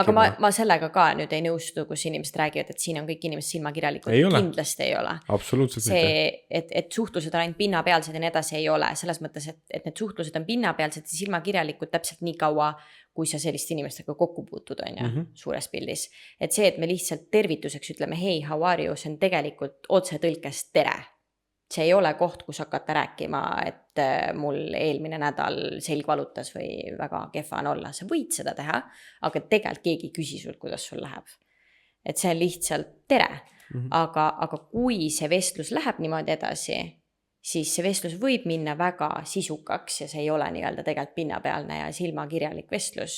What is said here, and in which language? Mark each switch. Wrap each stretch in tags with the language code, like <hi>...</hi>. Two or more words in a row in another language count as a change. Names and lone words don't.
<et>Aga ma sellega ka nüüd ei nõustu, kus inimesed räägivad, et siin on kõik inimesed silmakirjalikud. Kindlasti ei ole. Absoluutselt mitte. Et suhtlused on ainult pinnapealsed ja nii edasi ei ole. Selles mõttes, et need suhtlused on pinnapealsed ja silmakirjalikud täpselt nii kaua, kui sa selliste inimestega kokku puutud on ja suures pildis. Et see, et me lihtsalt tervituseks ütleme,</et> <en>hey, how are you,</en> <et>see on tegelikult otse tõlkes tere. See ei ole koht, kus hakata rääkima, et mul eelmine nädal selg valutas või väga kehva on olla. Sa võid seda teha, aga tegelikult keegi küsi sult, kuidas sul läheb. Et see on lihtsalt tere. Aga kui see vestlus läheb niimoodi edasi, siis see vestlus võib minna väga sisukaks ja see ei ole nii-öelda tegelikult pinnapealne ja silmakirjalik vestlus.</et>